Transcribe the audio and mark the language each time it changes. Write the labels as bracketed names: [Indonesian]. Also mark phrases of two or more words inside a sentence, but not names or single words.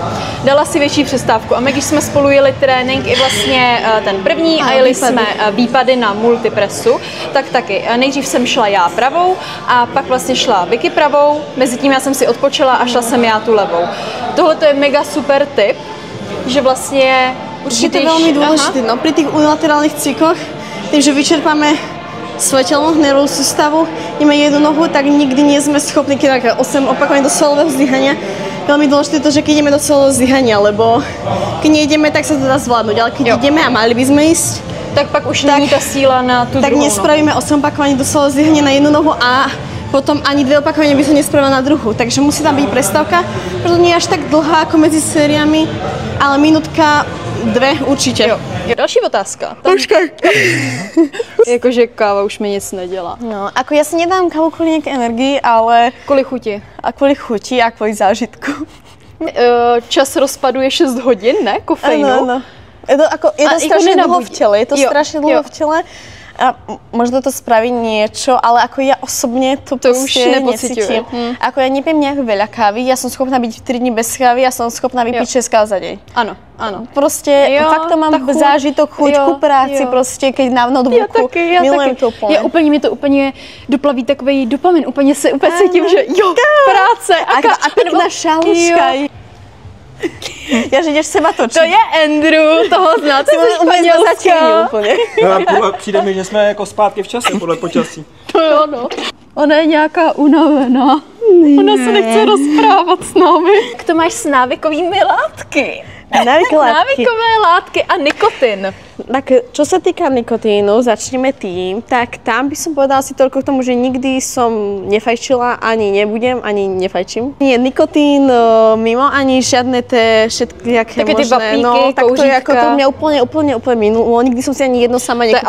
[Czech] Dala si větší přestávku a my, když jsme spolu jeli trénink i vlastně ten první a jeli jsme výpady na multipressu, tak taky. Nejdřív jsem šla já pravou a pak vlastně šla Vicky pravou, mezi tím já jsem si odpočila a šla jsem já tu levou. Tohle to je mega super tip, že vlastně [Slovak] určite veľmi dôležité, no pri tých unilaterálnych cykloch, tým, že vyčerpáme svoje telo, nervovú sústavu, ideme jednu nohu, tak nikdy nie sme schopní, keď 8 opakovaní do svalového zdvíhania. Veľmi dôležité je to, že keď ideme do svalového zdvíhania, lebo keď nejdeme, tak sa to dá zvládnuť, ale keď ideme a mali by sme ísť, [Czech] tak pak už není tá síla na tú tak [Slovak] druhú nespravíme 8 opakovaní do svalového zdvíhania na jednu nohu a potom ani 2 opakovania by som nespravila na druhú. Takže musí tam byť prestávka, preto nie je až tak dlhá ako medzi sériami, ale minútka, 2 určitě. [Czech] Jo. Další otázka. Počkej. Jakože káva už mi nic nedělá. No, [Slovak] ako ja si nedám kávu kvôli nejakej energii, ale... [Czech] Kvůli chuti. [Slovak] A kvôli chuti a kvôli zážitku. [Czech] Čas rozpadu je 6 hodin, ne? Kofeínu. Ano. [Slovak] Je to strašne dlho v tele. Je to strašne dlho v tele. A možno to spraví niečo, ale ako ja osobne to už necítim. Ako ja nepiem nejak veľa kávy, ja som schopná byť 3 dní bez kávy, ja som schopná vypiť 6 káv za deň. Áno, áno. Proste fakt to mám zážitok, chuť ku práci, proste keď na notebooku, milujem to úplne. [Czech] Úplně mi to úplně doplaví takovej dopamin, úplně cítím, že práce [Slovak] a pekná šaluška. Ja, že ideš seba točiť. [Czech] To je Andrew, toho znáte ze Španělska. No, přijde mi, že jsme jako zpátky v čase podle počasí. To jo, no. Ona je nějaká unavená. Ona se nechce rozprávat s námi. Jak to máš s návykovými látky? Návykové látky a nikotin. [Slovak] Tak čo sa týka nikotínu, začneme tým, tak tam by som povedala si toľko k tomu, že nikdy som nefajčila, ani nebudem, ani nefajčím. Nie nikotín mimo, ani žiadne tie všetky aké také možné. Vapíky, no, tak to je ako to mňa úplne minulo. Nikdy som si ani jedno sama nekúpila.